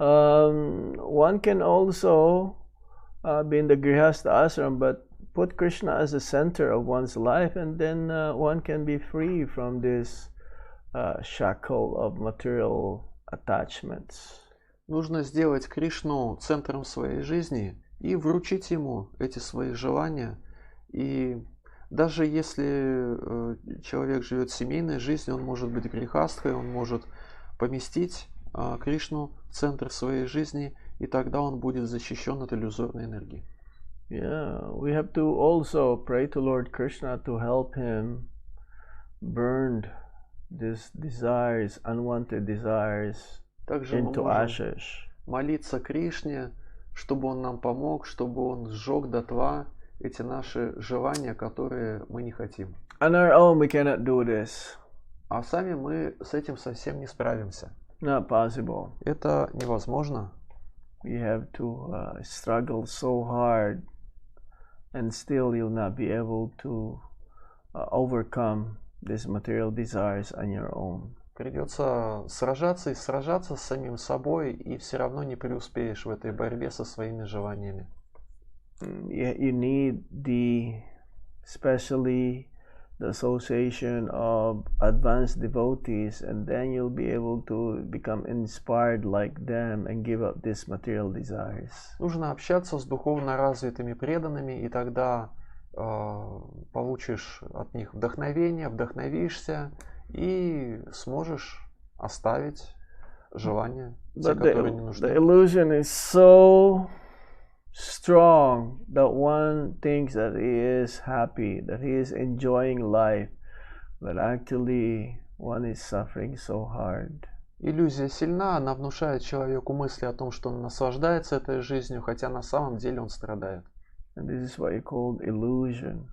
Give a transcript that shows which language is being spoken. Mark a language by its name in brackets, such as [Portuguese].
[English] One can also be in the Grihastha ashram, but put Krishna as the center of one's life, and then one can be free from this shackle of material attachments. [Russian] Нужно сделать Кришну центром своей жизни и вручить ему эти свои желания. И даже если человек живет семейной жизнью, он может быть грехастхой, он может поместить Кришну в центр своей жизни, и тогда он будет защищен от иллюзорной энергии. [English] Yeah, we have to also pray to Lord Krishna to help him burn these desires, unwanted desires, into ashes. [Russian] Молиться Кришне, чтобы он нам помог, чтобы он сжег дотла эти наши желания, которые мы не хотим. [English] On our own we cannot do this. [Russian] А сами мы с этим совсем не справимся. [English] Not possible. [Russian] Это невозможно. [English] We have to struggle so hard, and still you'll not be able to overcome these material desires on your own. [Russian] Придется сражаться и сражаться с самим собой, и все равно не преуспеешь в этой борьбе со своими желаниями. [English] You need especially the association of advanced devotees, and then you'll be able to become inspired like them and give up these material desires. [Russian] Нужно общаться с духовно развитыми преданными, и тогда получишь от них вдохновение, вдохновишься и сможешь оставить желания, те, которые не нужны. [English] The illusion is so strong that one thinks that he is happy, that he is enjoying life, but actually one is suffering so hard. [Russian] Иллюзия сильна, она внушает человеку мысли о том, что он наслаждается этой жизнью, хотя на самом деле он страдает. [English] And this is what you call illusion.